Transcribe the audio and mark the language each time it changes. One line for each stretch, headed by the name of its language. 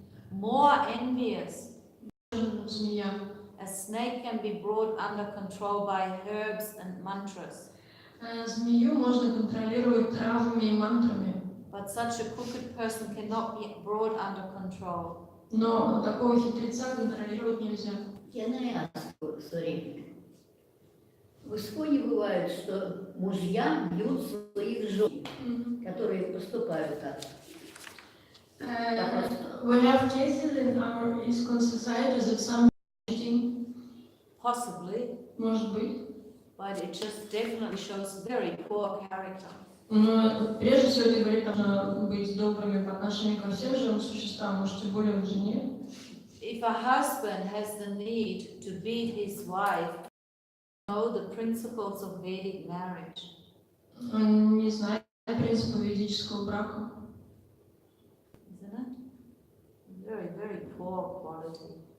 English: More envious. A snake can be brought under control by herbs and mantras.
Russian: Змею можно контролировать травами и мантрами.
English: But such a crooked person cannot be brought under control.
Russian: Но такого хитреца контролировать нельзя.
English: Can I ask you, sorry?
Russian: В исходе бывает, что мужья бьют своих жен, которые поступают так.
English: We have cases in our ISKCON society that some cheating. Possibly.
Russian: Может быть.
English: But it just definitely shows very poor character.
Russian: Но прежде всего это говорит, нужно быть добрыми по отношению ко всем живым существам, может, тем более к жене.
English: If a husband has the need to beat his wife, know the principles of Vedic marriage.
Russian: Он не знает принципа ведического брака.
English: Isn't it? Very, very poor quality.